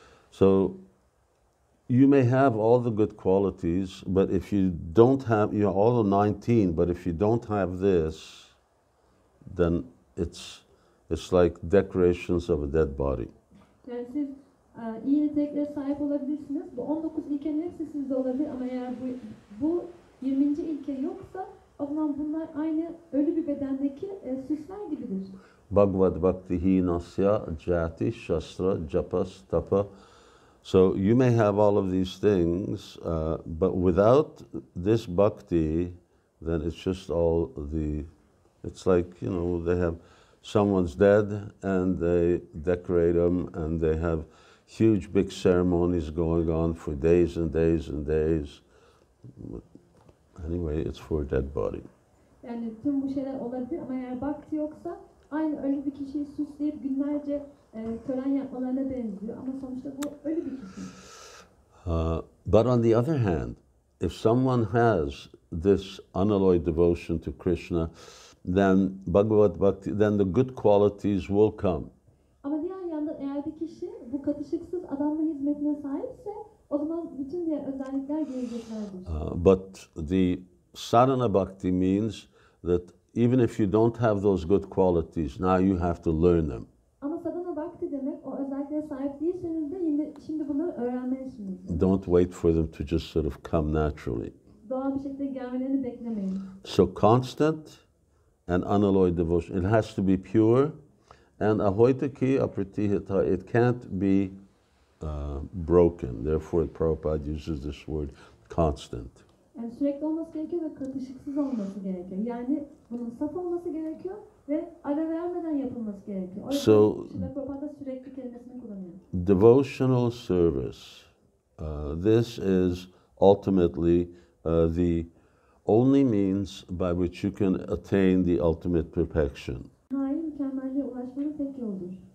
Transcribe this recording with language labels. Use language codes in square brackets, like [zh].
[en] So, you may have all the good qualities, but if you don't have, you're all 19, but if you don't have this, then it's like decorations of a dead body. [tr] Yani siz iyi niteliklere sahip olabilirsiniz. Bu 19 ilkenin hepsi sizde olabilir ama eğer bu 20. ilke yoksa o zaman bunlar aynı ölü bir bedendeki süsler gibidir. [sa] Bhagavad bhaktihi nasya jati shastra japas tapa. [en] So you may have all of these things, but without this bhakti, then it's just all the It's like, you know, they have someone's dead and they decorate them and they have huge big ceremonies going on for days and days and days. Anyway, it's for a dead body. [tr] Yani tüm bu şeyler olabilir ama eğer bhakti yoksa aynı ölü bir kişiyi süsleyip günlerce tören yapmalarına benziyor ama sonuçta bu ölü bir kişi. [en] But on the other hand, if someone has this unalloyed devotion to Krishna, then Bhagavad Bhakti, then the good qualities will come. [tr] Ama diğer yandan eğer bir kişi bu katışıksız adamla hizmetine sahipse o zaman bütün diğer özellikler geleceklerdir. [en] But the sadhana bhakti means that even if you don't have those good qualities, now you have to learn them. [tr] Ama sadhana bhakti demek o özelliklere sahip değilseniz de yine şimdi bunları öğrenmelisiniz. [en] Don't wait for them to just sort of come naturally. [tr] Doğal bir şekilde gelmelerini beklemeyin. [en] So constant and unalloyed devotion. It has to be pure. And [sa] ahoitaki apratihita, [en] it can't be broken. Therefore, Prabhupada uses this word constant. [tr] Yani sürekli olması gerekiyor ve katışıksız olması gerekiyor. Yani bunun saf olması gerekiyor ve ara vermeden yapılması gerekiyor. O yüzden Prabhupada sürekli kelimesini kullanıyor. [en] Devotional service. This is ultimately the only means by which you can attain the ultimate perfection. [tr] Hayır, mükemmelliğe ulaşmanın tek yoludur.